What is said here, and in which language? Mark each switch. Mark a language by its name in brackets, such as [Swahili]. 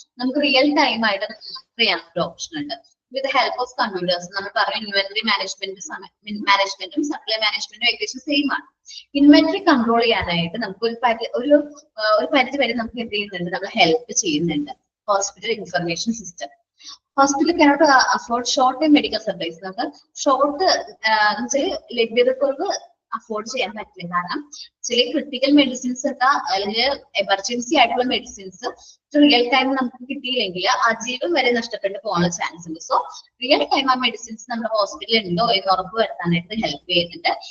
[Malayalam] നമുക്ക് real time ആയിട്ട് ചെയ്യാനൊരു ഓപ്ഷൻ ഉണ്ട്. [English] with help of computers [Malayalam] നമ്മൾ പറഞ്ഞ ഇൻവെന്ററി മാനേജ്മെന്റും സപ്ലൈ മാനേജ്മെന്റും ഏകദേശം സെയിം ആണ്. ഇൻവെന്ററി കൺട്രോൾ ചെയ്യാനായിട്ട് നമുക്ക് ഒരു പരിധി വരെ നമുക്ക് എന്ത് ചെയ്യുന്നുണ്ട്, നമ്മൾ ഹെൽപ്പ് ചെയ്യുന്നുണ്ട് hospital information system. Hospital [English] cannot afford short term medical supplies. [Malayalam] നമുക്ക് ഷോർട്ട് ലഭ്യതക്കുറവ് അഫോർഡ് ചെയ്യാൻ പറ്റില്ല. കാരണം ചില ക്രിട്ടിക്കൽ മെഡിസിൻസ് ഒക്കെ അല്ലെങ്കിൽ എമർജൻസി ആയിട്ടുള്ള മെഡിസിൻസ് റിയൽ ടൈം നമുക്ക് കിട്ടിയില്ലെങ്കിൽ ആ ജീവൻ വരെ നഷ്ടപ്പെട്ടു പോകാനുള്ള ചാൻസ് ഉണ്ട്. സോ റിയൽ ടൈം ആ മെഡിസിൻസ് നമ്മുടെ ഹോസ്പിറ്റലിൽ ഉണ്ടോ എന്ന് ഉറപ്പ് വരുത്താനായിട്ട് ഹെൽപ്പ് ചെയ്യുന്നുണ്ട്.